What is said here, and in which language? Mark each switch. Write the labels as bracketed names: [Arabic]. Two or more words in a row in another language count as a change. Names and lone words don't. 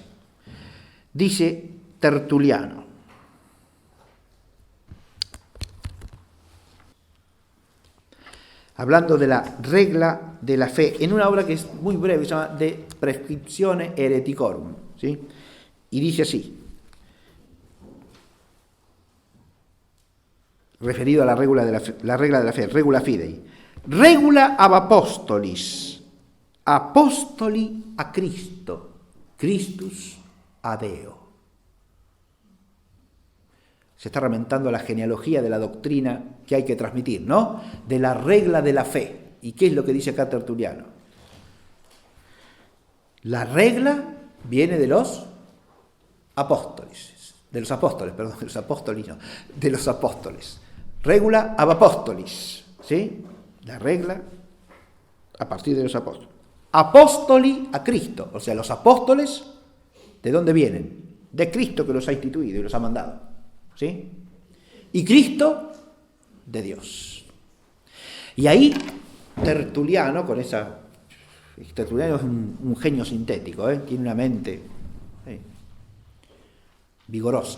[Spanish] Dice Tertuliano: hablando de la regla de la fe, en una obra que es muy breve, se llama De Prescriptione Hereticorum, ¿sí? Y dice así, referido a la regla de la fe, [Latin] regula fidei: regula ab apostolis, apostoli a Cristo, Christus a Deo. [Spanish] Se está remontando a la genealogía de la doctrina que hay que transmitir, ¿no? De la regla de la fe. ¿Y qué es lo que dice acá Tertuliano? La regla viene de los apóstoles, de los apóstoles. [Latin] Regula ab apostolis, [Spanish] ¿sí? La regla a partir de los apóstoles. [Latin] Apóstoli a Cristo, [Spanish] o sea, los apóstoles, ¿de dónde vienen? De Cristo, que los ha instituido y los ha mandado, ¿sí? Y Cristo, de Dios. Y ahí Tertuliano, Tertuliano es un genio sintético, tiene una mente vigorosa.